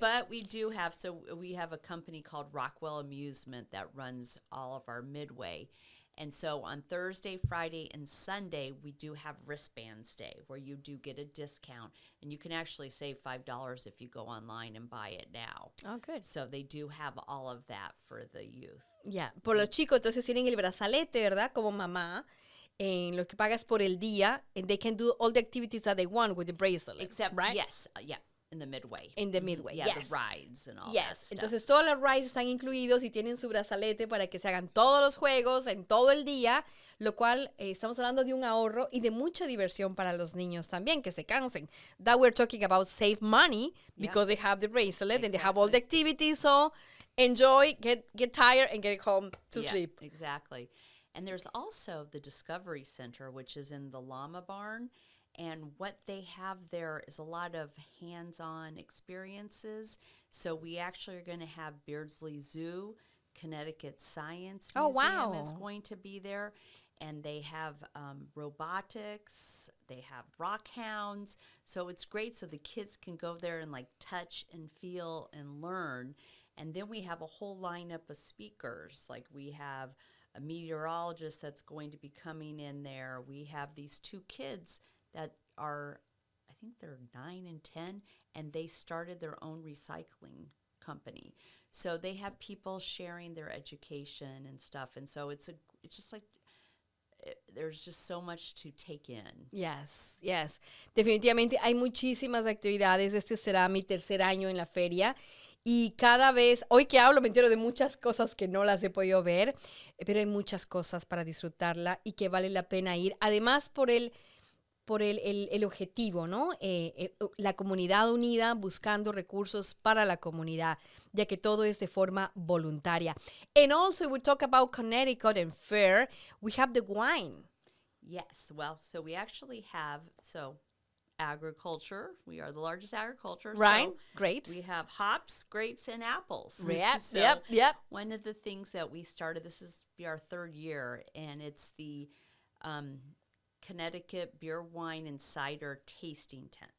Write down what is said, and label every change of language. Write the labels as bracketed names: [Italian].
[English] But we do have, we have a company called Rockwell Amusement that runs all of our midway. And so on Thursday, Friday, and Sunday, we do have wristbands day, where you do get a discount. And you can actually save $5 if you go online and buy it now. Oh, good. So they do have all of that for the youth. Yeah. [Spanish] Por los chicos, entonces tienen el brazalete, ¿verdad? Como mamá. En lo que pagas por el día, [English] and they can do all the activities that they want with the bracelet. Except, right? Yes, in the midway. In the midway, yeah, yes. The rides and all that Yes, stuff. [Spanish] entonces todas las rides están incluidos y tienen su brazalete para que se hagan todos los juegos en todo el día, lo cual estamos hablando de un ahorro y de mucha diversión para los niños también, que se cansen. [English] That we're talking about save money because they have the bracelet and they have all the activities, so enjoy, get tired and get home to sleep. Exactly. And there's also the Discovery Center, which is in the Llama Barn. And what they have there is a lot of hands-on experiences. So we actually are going to have Beardsley Zoo, Connecticut Science Museum is going to be there. And they have robotics, they have rock hounds. So it's great, so the kids can go there and touch and feel and learn. And then we have a whole lineup of speakers. Like we have a meteorologist that's going to be coming in there. We have these two kids that are, I think they're 9 and 10, and they started their own recycling company. So they have people sharing their education and stuff. And so it's just like there's just so much to take in. Yes, yes. [Spanish] Definitivamente hay muchísimas actividades. Este será mi tercer año en la feria. Y cada vez, hoy que hablo, me entero de muchas cosas que no las he podido ver, pero hay muchas cosas para disfrutarla y que vale la pena ir. Además, por el objetivo, ¿no? La comunidad unida buscando recursos para la comunidad, ya que todo es de forma voluntaria. [English] And also, we talk about Connecticut and fair. We have the wine. Yes, well, so we actually have, agriculture. We are the largest agriculture. Right, So grapes. we have hops, grapes, and apples. Yep, So yep. one of the things that we started, this is be our third year, and it's the Connecticut Beer, Wine, and Cider Tasting Tent.